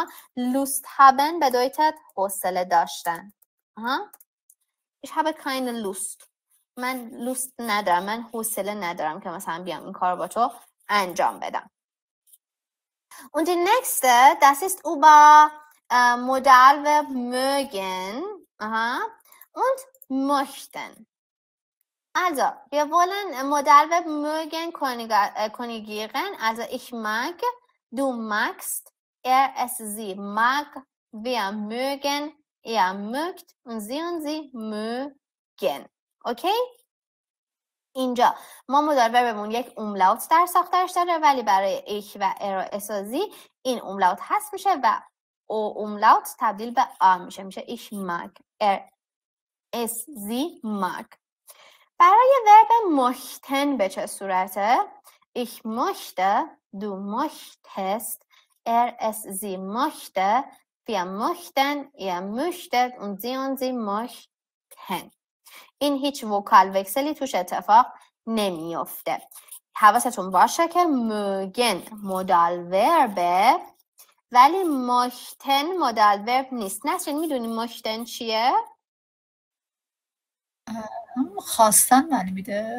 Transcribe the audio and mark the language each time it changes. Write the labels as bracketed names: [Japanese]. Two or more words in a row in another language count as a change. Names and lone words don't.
[German] Lust haben bedeutet [Persian] حوصله داشتن. [German] ich habe keine Lust، [Persian] من لوست ندارم، من حوصله ندارم که مثلا بیام این کار با تو انجام بدم. [German] Und die nächste, das ist über Modalverb mögen und möchten. Also, wir wollen Modalverb mögen konjugieren. Also, ich mag, du magst, es, sie mag, wir mögen, mögt und sie mögen. [Persian] اوکی؟ اینجا ما مدال وربمون یک اوملاوت در ساختارش داره، ولی برای ایک و اسازی این اوملاوت هست میشه و او اوملاوت تبدیل به آ میشه [German] ich mag, es sie mag. [Persian] برای ورب möchten به چه صورته؟ [German] ich möchte، du möchtest، es sie möchte، wir möchten، ihr möchtet und sie möchten. [Persian] این هیچ وکال وکسلی توش اتفاق نمیفته. حواستون باشه که mögen مودال وربه ولی möchten [German] Modal Verb [Persian] نیست. نسرین میدونی möchten چیه؟ خواستن معنی میده.